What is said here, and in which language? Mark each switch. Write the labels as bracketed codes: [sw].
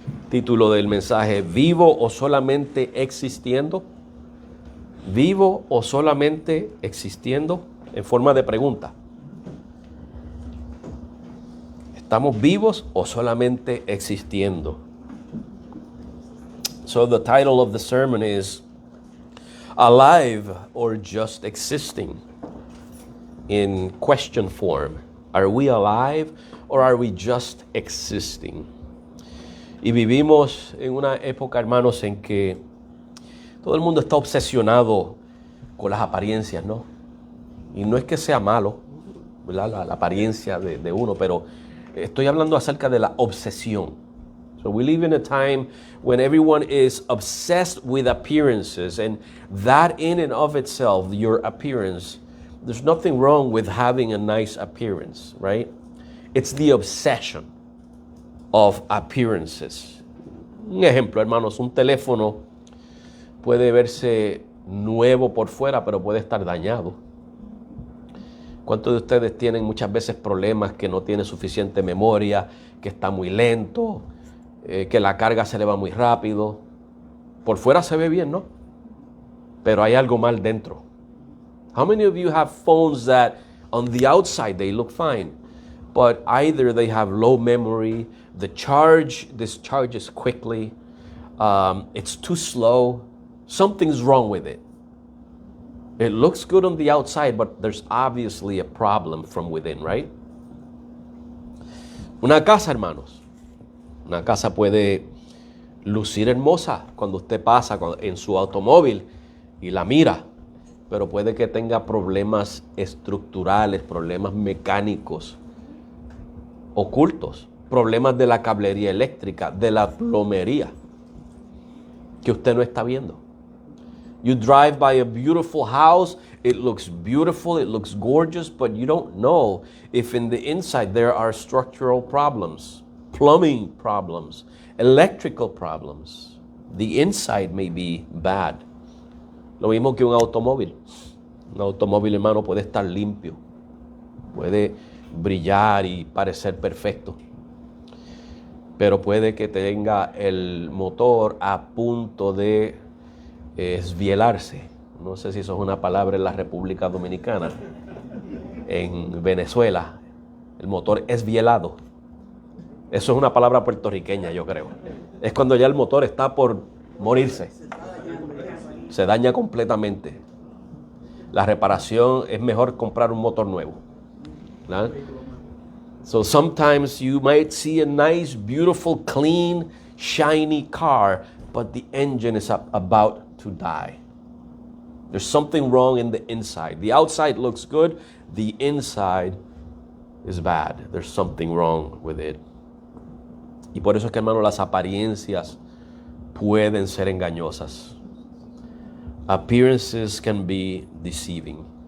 [es] Título del mensaje: ¿vivo o solamente existiendo? ¿Vivo o solamente existiendo? En forma de pregunta. ¿Estamos vivos o solamente existiendo? [en] So the title of the sermon is Alive or Just Existing? In question form. Are we alive or are we just existing? [es] Y vivimos en una época, hermanos, en que todo el mundo está obsesionado con las apariencias, ¿no? Y no es que sea malo, ¿verdad? La apariencia de uno, pero estoy hablando acerca de la obsesión. [en] So we live in a time when everyone is obsessed with appearances, and that in and of itself, your appearance, there's nothing wrong with having a nice appearance, right? It's the obsession of appearances. [es] Un ejemplo, hermanos, un teléfono puede verse nuevo por fuera, pero puede estar dañado. ¿Cuántos de ustedes tienen muchas veces problemas que no tiene suficiente memoria, que está muy lento, que la carga se le va muy rápido? Por fuera se ve bien, ¿no? Pero hay algo mal dentro. [en] How many of you have phones that on the outside they look fine, but either they have low memory, the charge discharges quickly, it's too slow, something's wrong with it. It looks good on the outside, but there's obviously a problem from within, right? [es] Una casa, hermanos. Una casa puede lucir hermosa cuando usted pasa en su automóvil y la mira, pero puede que tenga problemas estructurales, problemas mecánicos ocultos, problemas de la cablería eléctrica, de la plomería, que usted no está viendo. You drive by a beautiful house, it looks beautiful, it looks gorgeous, but you don't know if in the inside there are structural problems, plumbing problems, electrical problems. The inside may be bad. Lo mismo que un automóvil. Un automóvil, hermano, puede estar limpio, puede brillar y parecer perfecto, pero puede que tenga el motor a punto de esbielarse. No sé si eso es una palabra en la República Dominicana. En Venezuela, el motor esbielado. Eso es una palabra puertorriqueña, yo creo. Es cuando ya el motor está por morirse. Se daña completamente. La reparación es mejor comprar un motor nuevo. ¿No? [en] So sometimes you might see a nice, beautiful, clean, shiny car, but the engine is about to die. There's something wrong in the inside. The outside looks good, the inside is bad. There's something wrong with it. [es] Y por eso es que, hermano, las apariencias pueden ser engañosas. [en] Appearances can be deceiving.